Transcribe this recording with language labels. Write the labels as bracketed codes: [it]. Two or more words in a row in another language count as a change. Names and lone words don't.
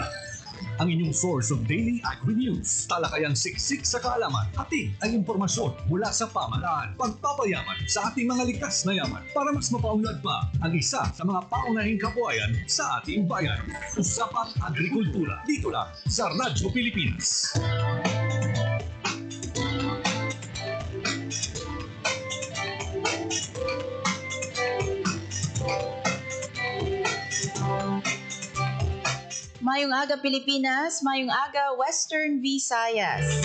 [tl] Ang inyong [en] source of daily agri-news. [tl] Talakayang siksik sa kaalaman. Hatid ang impormasyon mula sa pamahalaan. Pagpapayaman sa ating mga likas na yaman para mas mapaunlad pa ang isa sa mga paunahing kabuhayan sa ating bayan. Usapang Agrikultura. Dito lang sa Radyo Pilipinas. [hil] Mayong aga Pilipinas, mayong aga Western Visayas.